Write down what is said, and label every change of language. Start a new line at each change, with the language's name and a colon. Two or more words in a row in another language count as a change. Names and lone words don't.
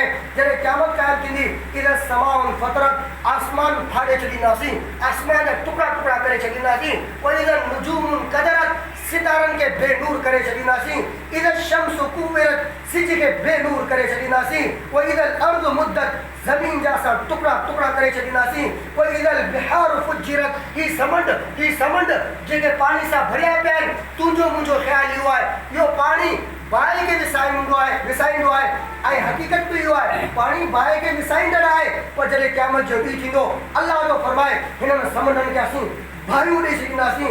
Sindhi: जॾहिं क़यामत क़ाइमु थींदी
Arabic: إذا السماء انفطرت
Sindhi: आसमान फाड़े छॾींदासीं, आसमान जा टुकड़ा टुकड़ा करे छॾींदासीं।
Arabic: وإذا النجوم انكدرت
Sindhi: सितारनि खे बेनूर करे छॾींदासीं।
Arabic: إذا الشمس كورت
Sindhi: सिज खे बेनूर करे छॾींदासीं।
Arabic: وإذا الأرض مدت
Sindhi: ज़मीन जा असां टुकड़ा टुकड़ा करे छॾींदासीं।
Arabic: وإذا البحار فجرت
Sindhi: ही समुंड जेके पाणी सां भरिया पिया आहिनि तुंहिंजो मुंहिंजो ख़्यालु इहो आहे इहो पाणी बाहि खे विसाईंदो आहे ऐं हक़ीक़त बि इहो आहे पाणी बाहि खे विसाईंदड़ आहे। पर जॾहिं क़यामत जो ॾींहुं थींदो अल्लाह जो फरमाए हिननि समुंडनि खे असीं भाइयूं ॾेई छॾींदासीं।